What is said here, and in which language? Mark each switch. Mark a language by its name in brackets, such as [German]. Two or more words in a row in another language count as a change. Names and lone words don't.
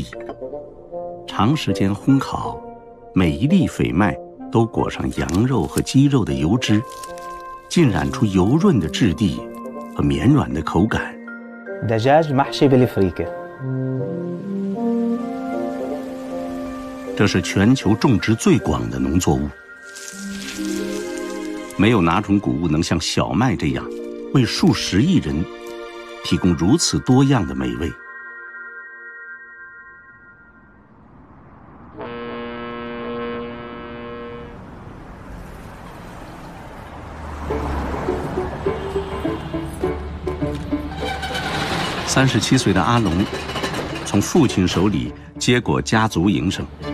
[Chinese] 长时间烘烤，每一粒绯麦都裹上羊肉和鸡肉的油脂，浸染出油润的质地和绵软的口感。 [Arabic] دجاج محشي بالفريكة。 [Chinese] 这是全球种植最广的农作物，没有哪种谷物能像小麦这样，为数十亿人提供如此多样的美味。37岁的阿龙从父亲手里接过家族营生。